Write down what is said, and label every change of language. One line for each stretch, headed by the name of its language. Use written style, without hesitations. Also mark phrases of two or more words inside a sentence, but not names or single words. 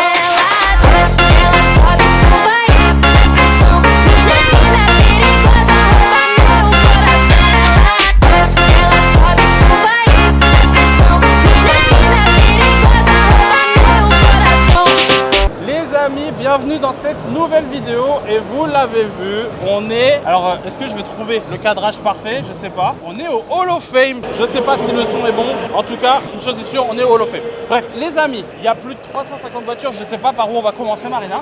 Portuguese: Ela desce, ela sobe, não vai ir pra pressão. Menina perigosa, rouba meu coração. Ela desce, ela sobe, não vai ir pra pressão. Menina perigosa, rouba meu coração.
French: Les amis, bienvenue dans cette nouvelle vidéo et vous l'avez vu, on est... Alors est-ce que je vais trouver le cadrage parfait? Je sais pas. On est au Hall of Fame. Je sais pas si le son est bon. En tout cas, une chose est sûre, on est au Hall of Fame. Bref, les amis, il y a plus de 350 voitures. Je sais pas par où on va commencer, Marina.